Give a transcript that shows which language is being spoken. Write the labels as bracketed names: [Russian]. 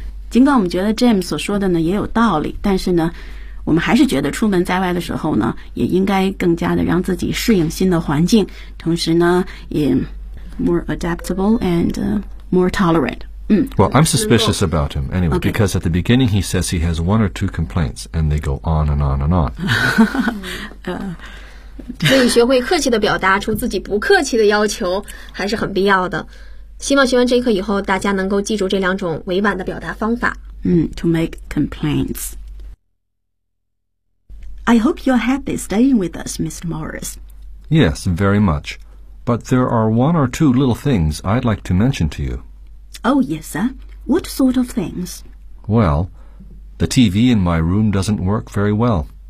[Chinese] 尽管我们觉得 James 所说的呢也有道理，但是呢，我们还是觉得出门在外的时候呢，也应该更加的让自己适应新的环境，同时呢，也 [English] more adaptable and more tolerant. Well, I'm suspicious about him anyway,、okay. because at the beginning he says he has one or two complaints, and they go on and on and on. [Chinese] 所以学会客气地表达出自己不客气的要求还是很必要的。希望学完这一课以后，大家能够记住这两种委婉的表达方法。 [English] To make complaints. I hope you're happy staying with us, Mr. Morris. Yes, very much. But there are one or two little things I'd like to mention to you. Oh, yes, sir. What sort of things? Well, the TV in my room doesn't work very well.